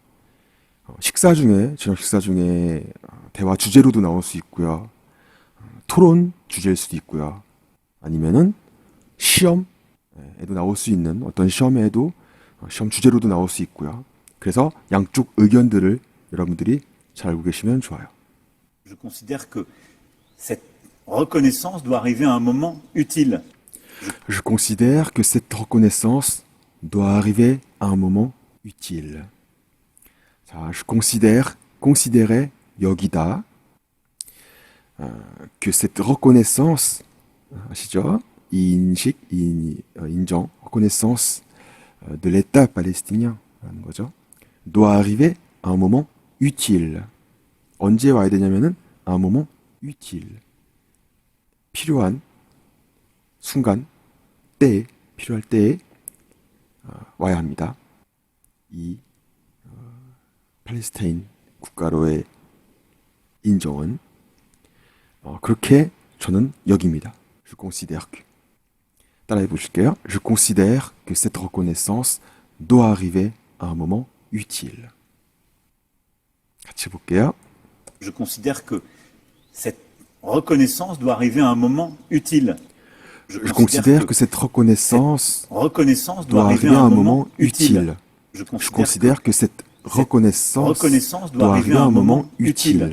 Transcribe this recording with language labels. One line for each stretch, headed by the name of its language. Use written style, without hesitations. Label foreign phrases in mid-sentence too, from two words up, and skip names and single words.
Korean: 저녁 식사 중에 대화 주제로도 나올 수 있고요. 토론 주제일 수도 있고요. 아니면은 시험에도 나올 수 있는 어떤 시험에도 시험 주제로도 나올 수 있고요. 그래서 양쪽 의견들을 여러분들이 잘 알고 계시면 좋아요.
French: Je considère que cette reconnaissance doit arriver à un moment utile. Je considère que cette reconnaissance doit arriver à un moment utile.
Korean: 자,
French: je considérer
Korean: 여기다.
French: que cette reconnaissance 아시죠?
Korean: 인정,
French: reconnaissance de l'État palestinien
Korean: 라는 거죠.
French: doit arriver à un moment utile.
Korean: 언제 와야 되냐면은
French: à un moment utile.
Korean: 필요한 순간, 때에, 필요할 때에 와야 합니다. 이 팔레스타인 국가로의 인정은 그렇게 저는 여깁니다.
French: Je considère que.
Korean: 따라해 보실게요.
French: Je considère que cette reconnaissance doit arriver à un moment utile.
Korean: 같이 볼게요.
French: Je considère que cette reconnaissance doit arriver à un moment utile. Je considère que cette reconnaissance doit arriver à un moment utile. Je Je considère que cette reconnaissance doit arriver à un moment utile.